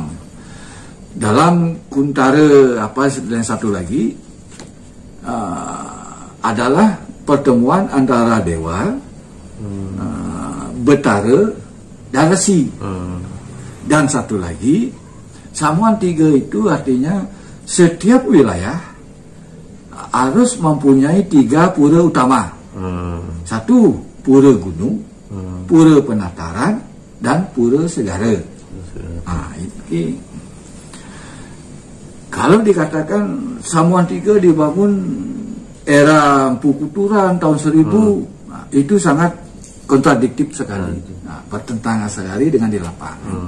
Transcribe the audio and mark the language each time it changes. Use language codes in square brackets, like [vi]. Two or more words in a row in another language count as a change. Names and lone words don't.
[id] Dalam Kuntara dan satu lagi adalah pertemuan antara dewa, Betara, dan Resi. Dan satu lagi, Samuan III itu artinya setiap wilayah harus mempunyai 3 pura utama. 1 pura gunung, pura penataran, dan pura segara. Ini kalau dikatakan Samuan III dibangun era Empu Kuturan tahun 1000, itu sangat kontradiktif sekali. Bertentangan sekali dengan di lapangan.